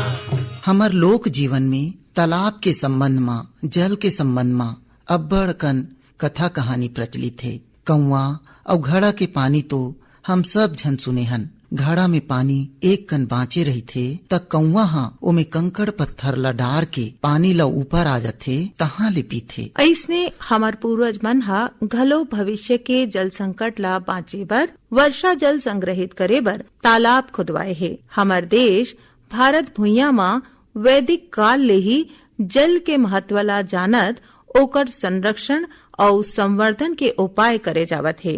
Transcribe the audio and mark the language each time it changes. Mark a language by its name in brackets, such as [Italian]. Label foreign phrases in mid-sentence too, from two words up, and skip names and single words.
[Chhattisgarhi] हमर लोक जीवन में तालाब के संबंध में, जल के संबंध में अब्बड़ कन कथा कहानी प्रचलित है। कौआ और घड़ा के पानी तो हम सब झन सुने हन। घड़ा में पानी एक कन बाँचे रही थे त कौआ हाँ ओमे कंकड़ पत्थर ला डार के पानी ला ऊपर आ जाथे, तहाँ ले पीथे। ऐसने हमार पूर्वज मन हा घलो भविष्य के जल संकट ला बाँचे बर, वर्षा जल संग्रहित करे बर तालाब खुदवाए है। हमार देश भारत भुइयां मां वैदिक काल ले ही जल के महत्व ला जानत ओकर संरक्षण और संवर्धन के उपाय करे जावत है।